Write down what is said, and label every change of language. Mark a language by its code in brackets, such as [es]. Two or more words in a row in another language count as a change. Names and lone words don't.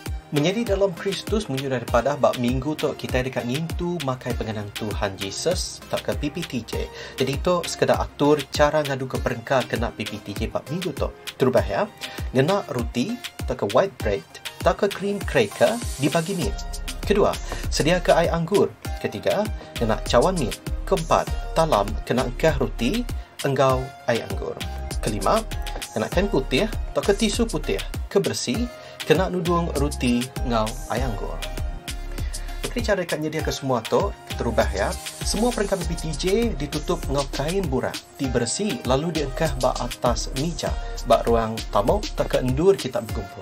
[iba] Menjadi dalam Kristus menyuruh daripada bab minggu tu kita dekat ngintu makai pengenang Tuhan Yesus tak ke PPTJ. Jadi tu sekedar atur cara ngadu ke perengkar kena PPTJ bab minggu tu. Terubah ya. Ngena roti tak ke [en] white bread [iba] tak ke [en] cream cracker [iba] dibagi meat. Kedua, sedia ke air anggur. Ketiga, ngena cawan meat. Keempat, talam kena engkah roti enggau air anggur. Kelima, ngena kain putih tak ke tisu putih. Kebersih kena nudung roti ngau air anggur. Okey, cara ikan nyedia ke semua tu terubah ya. Semua perengkap PPTJ ditutup ngau kain burak, dibersih lalu diengkah bak atas meja, bak ruang tamu tak ke endur kita berkumpul.